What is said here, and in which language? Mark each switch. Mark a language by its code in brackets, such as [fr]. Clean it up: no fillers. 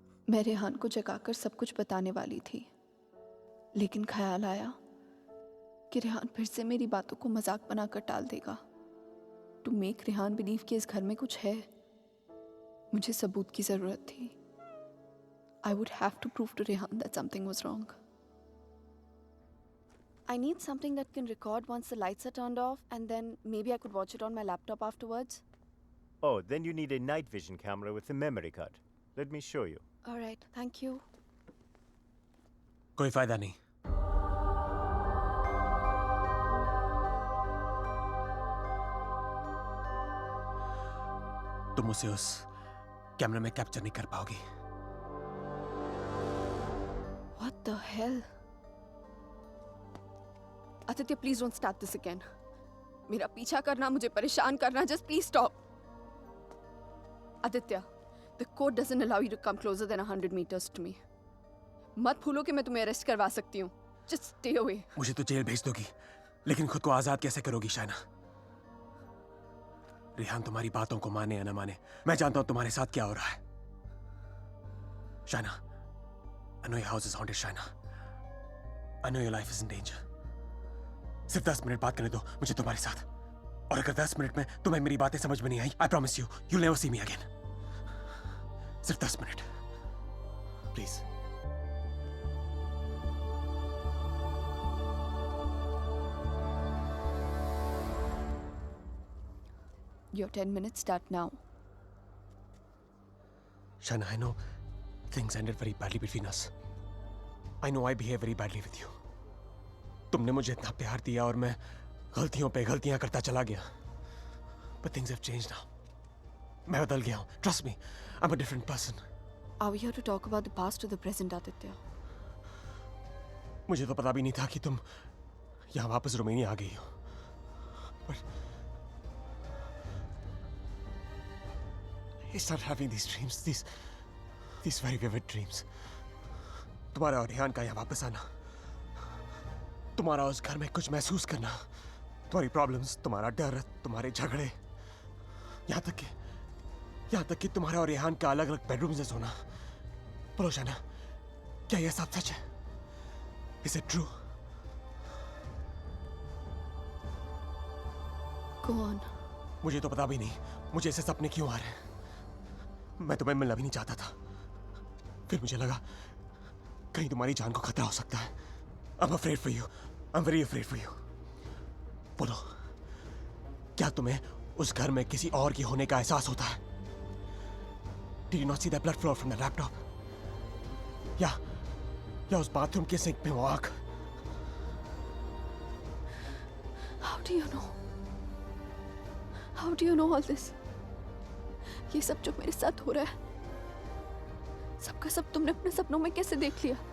[hi] मैं रेहान को जगाकर सब कुछ बताने वाली थी, लेकिन ख्याल आया कि रेहान फिर से मेरी बातों को मजाक बनाकर टाल देगा। [en] to make [hi] रेहान बिलीव कि इस घर में कुछ है, मुझे सबूत की जरूरत थी। [en] I would have to prove to Rehan that something was wrong. I need something that can record once the lights are turned off, and then maybe I could watch it on my laptop afterwards. Oh, then you need a night vision camera with a memory card. Let me show you. All right, thank you. [hi] कोई फायदा नहीं। तुम उसे उस कैमरे में capture नहीं कर पाओगी। [en] What the hell? Aditya, please don't start this again. [hi] मेरा पीछा करना, मुझे परेशान करना, [en] just please stop. Aditya, the code doesn't allow you to come closer than 100 meters to me. [hi] मत भूलो कि मैं तुम्हें अरेस्ट करवा सकती हूँ. [en] Just stay away. [hi] मुझे तो जेल भेज दोगी, लेकिन खुद को आजाद कैसे करोगी शाइना? रेहान तुम्हारी बातों को माने या न माने, मैं जानता हूं तुम्हारे साथ क्या हो रहा है। [en] Shaina, I know your house is haunted, Shaina. I know your life is in danger. [hi] सिर्फ 10 मिनट बात करने दो मुझे तुम्हारे साथ, और अगर 10 मिनट में तुम्हें मेरी बातें समझ में नहीं आई, [en] I promise you, you'll never see me again. [hi] सिर्फ 10 minute, please. [en] Your 10 minutes start now. Shaina, I know things ended very badly between us. I know I behaved very badly with you. [hi] तुमने मुझे इतना प्यार दिया और मैं गलतियों पे गलतियां करता चला गया। [en] But things have changed now. [hi] मैं बदल गया हूँ. [en] Trust me, I'm a different person. Are we here to talk about the past or the present, Aditya? [hi] मुझे तो पता भी नहीं था कि तुम यहाँ वापस रोमानिया आ गई हो। [en] But I started having these dreams, these very vivid dreams. [hi] तुम्हारा और रेहान का यहाँ वापस आना, तुम्हारा उस घर में कुछ महसूस करना, तुम्हारी प्रॉब्लम्स, तुम्हारा डर, तुम्हारे झगड़े, यहाँ तक कि तुम्हारा और रेहान का अलग अलग बेडरूम से सोना। बोलो शाइना, क्या यह सब सच है? [en] Is it true? Go on. [hi] मुझे तो पता भी नहीं मुझे ऐसे सपने क्यों आ रहे हैं। मैं तुम्हें मिलना भी नहीं चाहता था, फिर मुझे लगा कहीं तुम्हारी जान को खतरा हो सकता है। [en] I'm afraid for you. I'm very afraid for you. [hi] बोलो, क्या तुम्हें उस घर में किसी और की होने का एहसास होता है? [en] Did you not see that blood flow from the laptop? [hi] या उस बाथरूम के सिंक में वो आग? [en] How do you know? How do you know all this? [hi] ये सब जो मेरे साथ हो रहा है, सबका सब तुमने अपने सपनों में कैसे देख लिया?